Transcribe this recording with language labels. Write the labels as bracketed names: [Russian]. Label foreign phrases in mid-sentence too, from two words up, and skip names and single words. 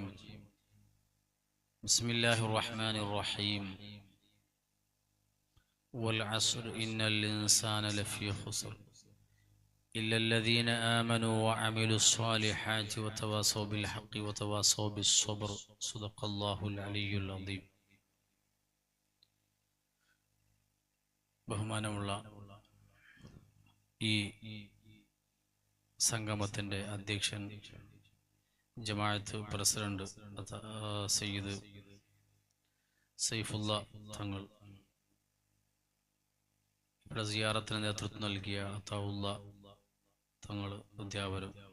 [Arabic] بسم الله الرحمن الرحيم. والعصر إن الإنسان لفي خسر إلا الذين آمنوا وعملوا الصالحات وتواصوا بالحق وتواصوا بالصبر. صدق الله العلي العظيم. [Malayalam] ബഹുമാനമുള്ള ഈ സംഗമത്തിൻ്റെ അധ്യക്ഷൻ, ജമാഅത്ത് പ്രസിഡന്റ് സയ്യിദ് സൈഫുള്ള തങ്ങൾ, ഇവിടെ സിയാറത്തിന് നേതൃത്വം നൽകിയ അതാഉള്ള തങ്ങൾ, അധ്യാപകരും,